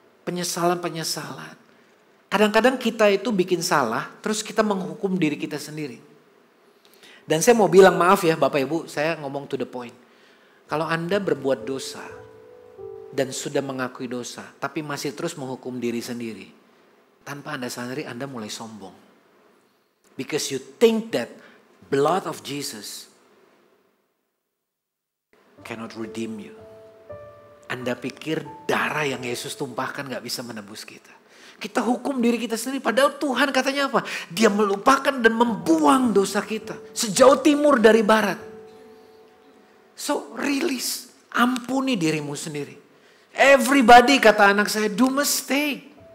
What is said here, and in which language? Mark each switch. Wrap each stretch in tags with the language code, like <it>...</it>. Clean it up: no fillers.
<id>Penyesalan-penyesalan. Kadang-kadang kita itu bikin salah. Terus kita menghukum diri kita sendiri. Dan saya mau bilang maaf ya Bapak Ibu. Saya ngomong</id> <en>to the point.</en> <id>Kalau Anda berbuat dosa. Dan sudah mengakui dosa. Tapi masih terus menghukum diri sendiri. Tanpa Anda sadari Anda mulai sombong.</id> <en>Because you think that blood of Jesus cannot redeem you.</en> <id>Anda pikir darah yang Yesus tumpahkan gak bisa menebus kita. Kita hukum diri kita sendiri. Padahal Tuhan katanya apa? Dia melupakan dan membuang dosa kita. Sejauh timur dari barat.</id> <en>So release.</en> <id>Ampuni dirimu sendiri.</id> <en>Everybody</en> <id>kata anak saya</id> <en>do mistake.</en>